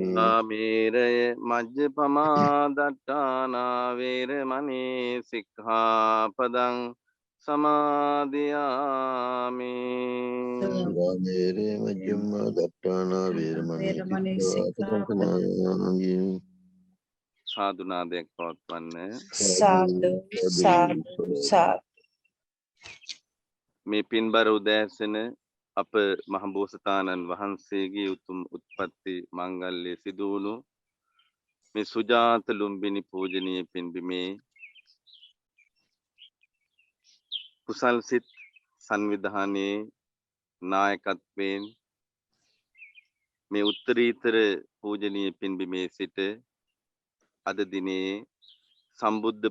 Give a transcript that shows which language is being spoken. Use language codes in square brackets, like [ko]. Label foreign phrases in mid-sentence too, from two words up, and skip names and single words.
[pi] සාමීරය මජ්ජපමා දට්ඨානා වේරමණී සික්ඛාපදං සමාදියාමි. සුරාමේරේ මජ්ජිමා දට්ඨානා වේරමණී සික්ඛාපදං සමාදියාමි. [si] සාදු නාදයක් පවත්වන්න. සාදු සාදු සාදු. මේ පින්බර උදෑසන අප මහබෝසතාණන් වහන්සේගේ උතුම් උත්පත්ති මංගල්‍ය සිදු වුණු මේ සුජාත ලුම්බිනි පූජනීය පින්බිමේ කුසල් සිත් සංවිධානයේ නායකත්වයෙන් මේ උත්තරීතර පූජනීය පින්බිමේ සිට අද දිනේ සම්බුද්ධ